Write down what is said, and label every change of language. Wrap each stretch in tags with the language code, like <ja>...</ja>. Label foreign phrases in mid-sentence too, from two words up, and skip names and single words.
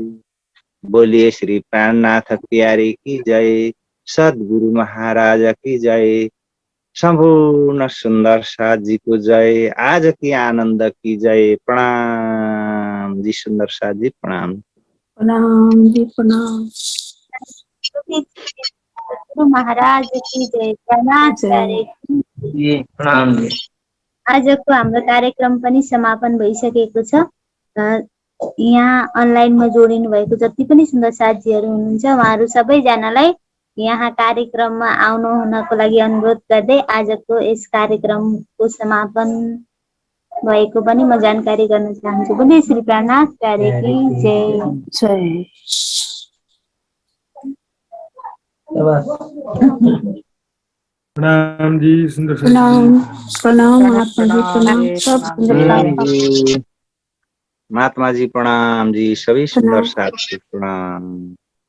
<hi>बोलिए श्री प्राणनाथ प्यारी की जय, सद्गुरु महाराज की जय, संपूर्ण सुंदर साथ जी को जय, आज की आनंद की जय। प्रणाम जी सुंदर साथ जी, प्रणाम। प्रणाम जी प्रणाम। गुरु महाराज की जय। प्रणाम प्यारे। जी प्रणाम जी।</hi> <ne>आजको हाम्रो कार्यक्रम पनि समापन भइसकेको छ। यहाँ अनलाइनमा जोडिनु भएको जति पनि सुन्दर साथीहरू हुनुहुन्छ उहाँहरू सबैजनालाई यहाँ कार्यक्रममा आउनु हुनको लागि अनुरोध गर्दै आजको यस कार्यक्रमको समापन भएको पनि म जानकारी गर्न चाहन्छु।</ne> <hi>बोले श्री प्राणनाथ प्यारे की जय। जय। प्रणाम जी सुंदर साथ प्रणाम जी। प्रणाम महात्मा जी प्रणाम, सब सुंदर साथ। महात्मा जी प्रणाम जी, सभी सुंदर साथ जी प्रणाम।</hi>